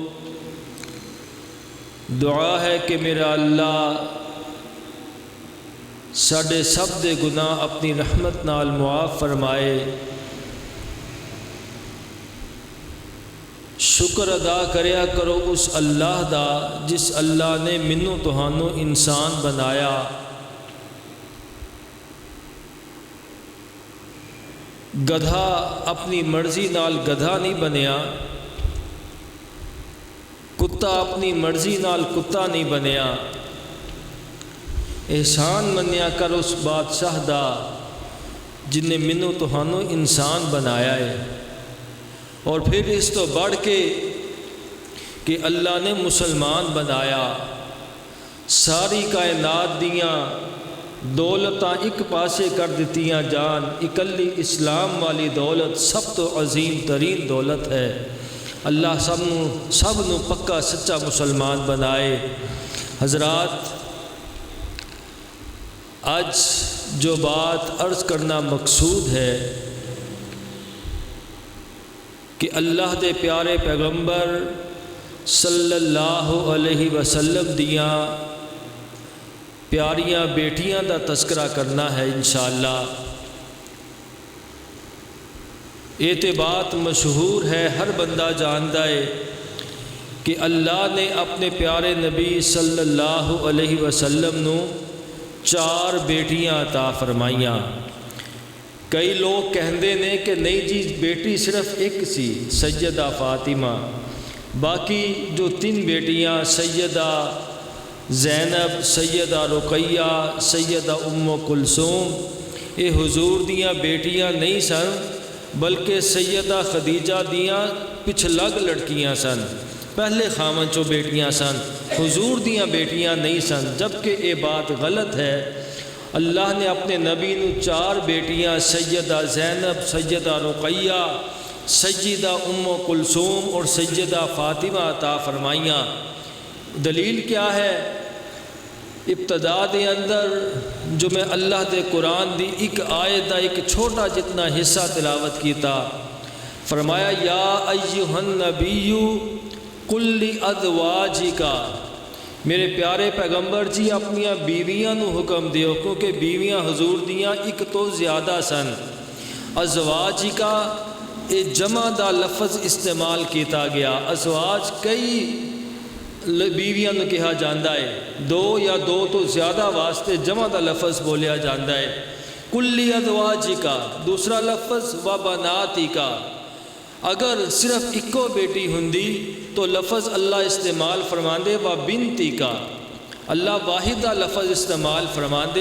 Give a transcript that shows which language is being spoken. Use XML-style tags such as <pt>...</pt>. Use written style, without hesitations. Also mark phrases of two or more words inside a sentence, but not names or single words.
<pa>دعا ہے کہ میرا اللہ ساڈے سب دے گناہ اپنی رحمت نال معاف فرمائے۔ شکر ادا کریا کرو اس اللہ دا جس اللہ نے منوں تہانوں انسان بنایا۔ گدھا اپنی مرضی نال گدھا نہیں بنیا، کتا اپنی مرضی نال کتا نہیں بنیا۔ احسان منیا کر اس بادشاہ دا جن نے منوں تہانوں انسان بنایا ہے۔ اور پھر اس تو بڑھ کے کہ اللہ نے مسلمان بنایا، ساری کائنات دیاں دولتاں ایک پاسے کر دتیاں جان، اکلی اسلام والی دولت سب تو عظیم ترین دولت ہے۔ اللہ سب نو پکا سچا مسلمان بنائے۔ حضرات،</pa> <ur>آج جو بات عرض کرنا مقصود ہے</ur> <pa>کہ اللہ دے پیارے پیغمبر</pa> <ar>صلی اللہ علیہ وسلم</ar> <pa>دیاں پیاریاں بیٹیاں دا تذکرہ کرنا ہے انشاءاللہ۔</pa> <ur>یہ تو بات مشہور ہے، ہر بندہ جانتا ہے کہ اللہ نے اپنے پیارے نبی</ur> <ar>صلی اللہ علیہ وسلم</ar> <ur>نو 4 بیٹیاں عطا فرمائیاں۔</ur> <pa>کئی لوگ کہندے نے کہ نہیں جی بیٹی صرف ایک سی، سیدہ فاطمہ، باقی جو 3 بیٹیاں سیدہ زینب، سیدہ رقیہ، سیدہ ام کلثوم، یہ حضور دیاں بیٹیاں نہیں سن بلکہ سیدہ خدیجہ دیاں پچھلگ لڑکیاں سن، پہلے خاون چو بیٹیاں سن، حضور دیاں بیٹیاں نہیں سن،</pa> <ur>جبکہ یہ بات غلط ہے۔</ur> <pa>اللہ نے اپنے نبی نو 4 بیٹیاں سیدہ زینب، سیدہ رقیہ، سیدہ ام کلثوم اور سیدہ فاطمہ عطا فرمائیاں۔ دلیل کیا ہے؟ ابتدا دے اندر جو میں اللہ دے قرآن دی ایک آیت دا ایک چھوٹا جتنا حصہ تلاوت کیتا، فرمایا</pa> <ar>یا ایہا النبی قل لازواجک،</ar> <pa>میرے پیارے پیغمبر جی اپنیاں بیویاں نو حکم دیو، کیونکہ بیویاں حضور دیاں ایک تو زیادہ سن۔ ازواجک اے جمع دا لفظ استعمال کیتا گیا، ازواج کئی بیویاں نو کہا جاندہ ہے، 2 یا 2 تو زیادہ واسطے جمع دا لفظ بولیا جاندہ ہے۔ کلی ازواجک دوسرا لفظ و بناتک، اگر صرف ایکو بیٹی ہندی تو لفظ اللہ استعمال فرماندے و بنتک، اللہ واحد دا لفظ استعمال فرماندے۔</pa>